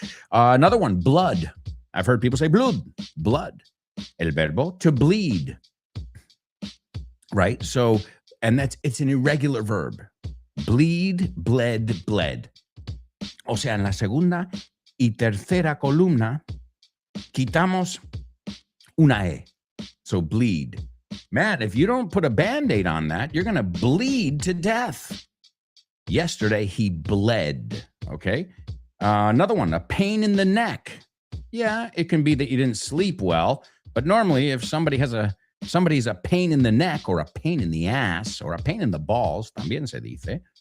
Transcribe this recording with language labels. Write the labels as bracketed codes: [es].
[en] Another one, blood. I've heard people say blood. [es] El verbo, [en] to bleed. Right? So, and it's an irregular verb. Bleed, bled. [es] O sea, en la segunda y tercera columna, quitamos una E. [en] So bleed. Man, if you don't put a Band-Aid on that, you're going to bleed to death. Yesterday, he bled. Okay? Another one, a pain in the neck. Yeah, it can be that you didn't sleep well, but normally if somebody's a pain in the neck or a pain in the ass or a pain in the balls, [es] también se dice.